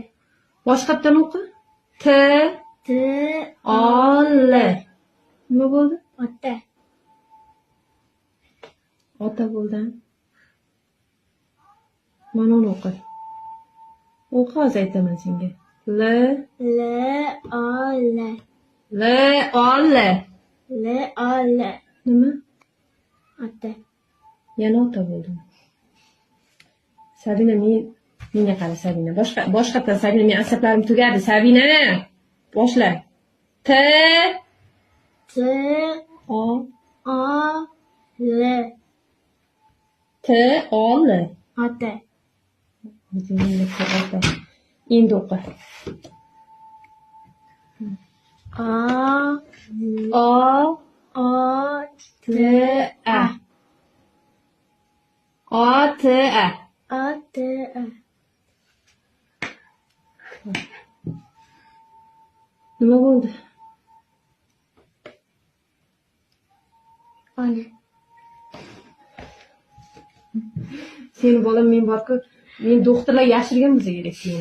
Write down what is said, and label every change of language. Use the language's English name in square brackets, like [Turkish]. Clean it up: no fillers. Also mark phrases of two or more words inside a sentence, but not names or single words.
[Uzbek] Boshqatdan o'qi. T-O-L. Nima bo'ldi? Ota. Ota bo'ldi. Mana uni o'qi. O'qi, hozir aytaman senga. L-O-L. L-O-L. L-O-L. Nima? Ota. Yana ota bo'ldi. Sabina, menga qara Sabina. Boshqatdan Sabina, men asablarim tugadi. Sabina, boshla. T T-O-L. T-O-L. Ota. Ota. Endi o'qi. O-T-A. O-T-A. O-T-A. Nima bo'ldi? Ona. Seni bolam, men borku, men doktorlar yashirgan bo'lsa kerak seni.